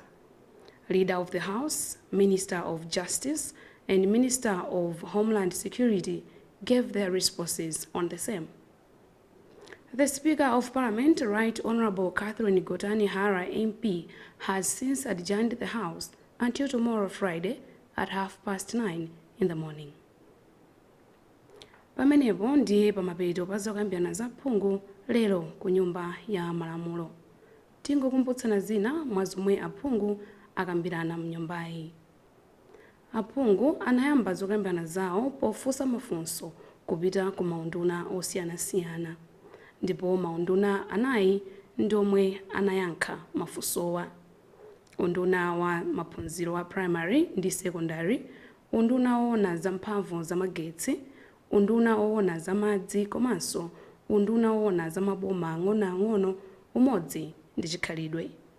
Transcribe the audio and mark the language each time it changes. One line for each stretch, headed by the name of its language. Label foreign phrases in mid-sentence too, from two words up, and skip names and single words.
English: Leader of the House, Minister of Justice, and Minister of Homeland Security gave their responses on the same. The Speaker of Parliament, Right Honorable Catherine Gotani Hara MP, has since adjourned the House until tomorrow Friday at 9:30 in the morning.
Nyanja: Pamenepo ndiye pamapeto pa zokambirana za phungu lero ku Nyumba ya Malamulo. Tingokumbutsana zina mwa zomwe aphungu akambirana mnyumbayi. Aphungu anayamba zokambirana zawo pofunsa mafunso kupita ku maunduna osiyanasiyana, ndipo maunduna anayi ndomwe anayankha mafunsowa: unduna wa maphunziro wa primary ndi secondary, unduna woona za mphamvu za magetsi, unduna woona za madzi komanso unduna woona za maboma ang'onoang'ono umodzi ndi chikhalidwe.